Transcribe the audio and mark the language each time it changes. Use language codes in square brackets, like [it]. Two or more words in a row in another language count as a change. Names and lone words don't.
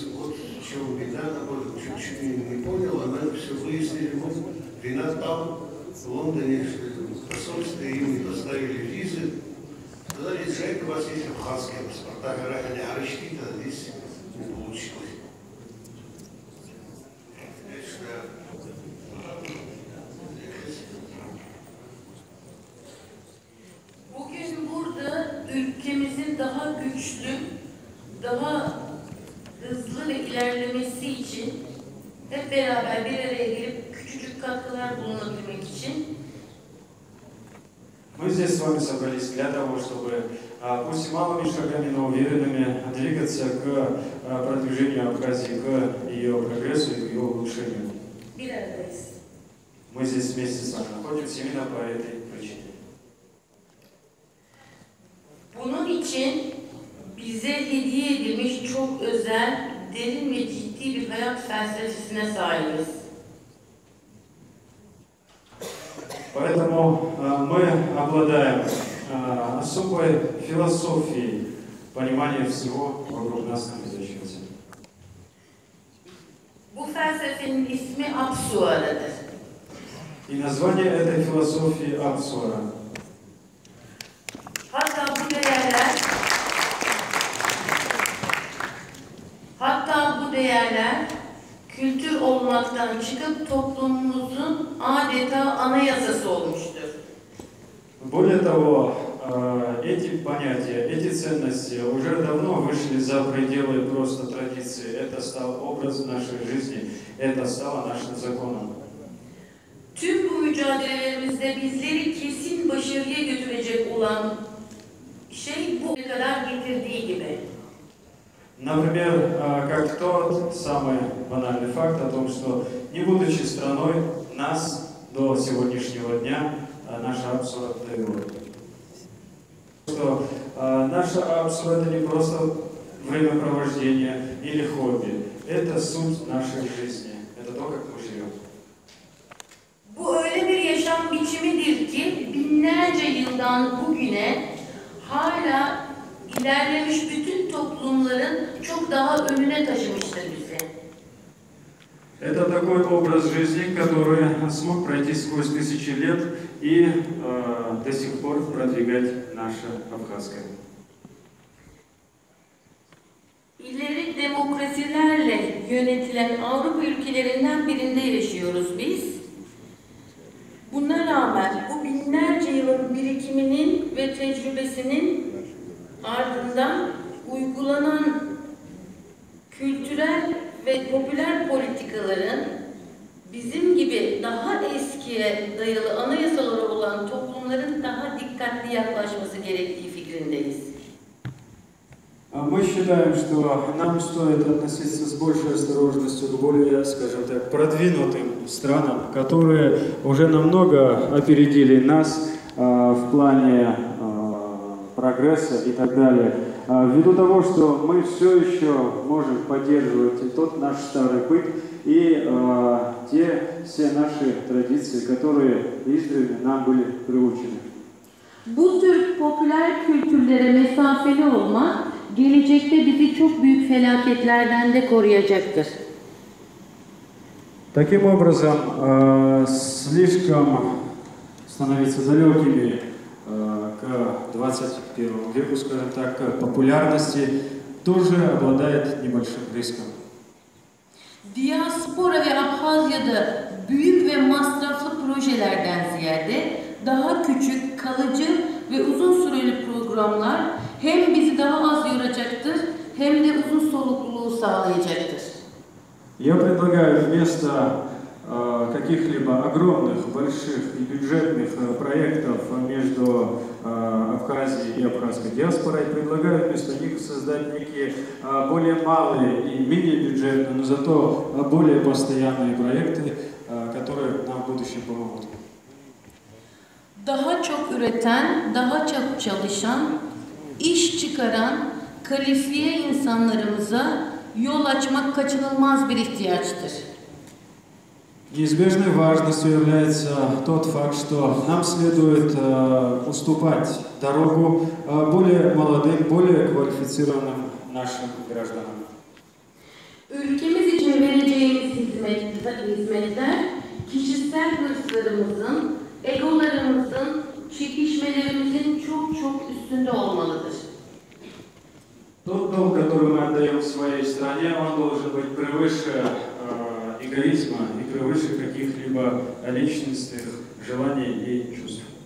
[ru] Вот в чем беда, чуть-чуть не понял, она все выяснили. Вот вина там, в Лондоне, в посольстве им не поставили визы. Сказали, езжайте, у вас есть абхазские паспорта, говорят, они ареститы, а здесь не получилось. [tr] Bugün burada ülkemizin daha güçlü, daha hızlı ve ilerlemesi için hep beraber bir araya gelip küçücük katkılar bulunabilmek için [ru] Мы здесь с вами собрались для того, чтобы, пусть и малыми шагами, но уверенными, двигаться к продвижению Абхазии, к ее прогрессу и к ее улучшению. [tr] bir aradayız. [ru] Мы здесь вместе с вами находимся именно по этой причине. [tr] Bunun için bize hediye edilmiş çok özel, derin ve ciddi bir hayat felsefesine sahibiz. [ru] Поэтому мы обладаем особой философией понимания всего вокруг нас находящегося. [tr] Bu felsefenin ismi Apsuara'dır. [ru] И название этой философии Апсуара. [tr] Hatta bu değerler kültür olmaktan çıkıp toplumumuzun adeta anayasası olmuştur. [ru] Более того, эти понятия, эти ценности уже давно вышли за пределы просто традиции. Это стал образ нашей жизни, это стало нашим законом. [tr] Tüm bu mücadelelerimizde bizleri kesin başarıya götürecek olan şey bu kadar getirdiği gibi. [ru] Например, как тот самый банальный факт о том, что не будучи страной, нас до сегодняшнего дня наша Апсура довела. Что наша Апсура это не просто времяпровождение или хобби, это суть нашей жизни, это то, как мы живем. [tr] Bu öyle bir yaşam biçimidir ki binlerce yıldan bugüne hala ilerlemiş bütün toplumların çok daha önüne taşımıştır bizi. [ru] Это такой образ жизни, который смог пройти сквозь тысячи лет и до сих пор продвигать наше Абхазское. [tr] İleri demokrasilerle yönetilen Avrupa ülkelerinden birinde yaşıyoruz biz. Buna rağmen bu binlerce yılın birikiminin ve tecrübesinin ardından uygulanan kültürel ve popüler politikaların bizim gibi daha eskiye dayalı anayasaları olan toplumların daha dikkatli yaklaşması gerektiği fikrindeyiz. [ru] Мы считаем, что нам стоит относиться с большей осторожностью к более, скажем так, продвинутым странам, которые уже намного опередили нас в плане прогресса и так далее. Ввиду того, что мы все еще можем поддерживать тот наш старый быт и те все наши tradиции, которые издревле нам были приучены. [tr] Bu tür popüler kültürlere mesafeli olmak gelecekte bizi çok büyük felaketlerden de koruyacaktır. [ru] Таким образом, слишком становиться далекими к 21 веку, скажем так, к популярности, тоже обладает небольшим риском. [tr] Diaspora ve Abhazya'da büyük ve masraflı projelerden ziyade daha küçük, kalıcı ve uzun süreli programlar hem bizi daha az yoracaktır hem de uzun solukluluğu sağlayacaktır. [ru] Я предлагаю вместо каких-либо огромных, больших и бюджетных проектов между Абхазией и абхазской диаспорой, предлагаю вместо них создать некие более малые и менее бюджетные, но зато более постоянные проекты, которые нам в будущем помогут. [tr] Daha çok üreten, daha çok çalışan, iş çıkaran, kalifiye insanlarımıza yol açmak kaçınılmaz bir ihtiyaçtır. [ru] Неизбежной важностью является тот факт, что нам следует уступать дорогу более молодым, более квалифицированным нашим гражданам. [tr] Ülkemiz için vereceğimiz hizmetler kişisel hırslarımızın, egolarımızın, çekişmelerimizin çok çok üstünde olmalıdır. [ru] Тот долг, который мы отдаем своей стране, он должен быть превыше эгоизма и превыше каких-либо личностных желаний и чувств.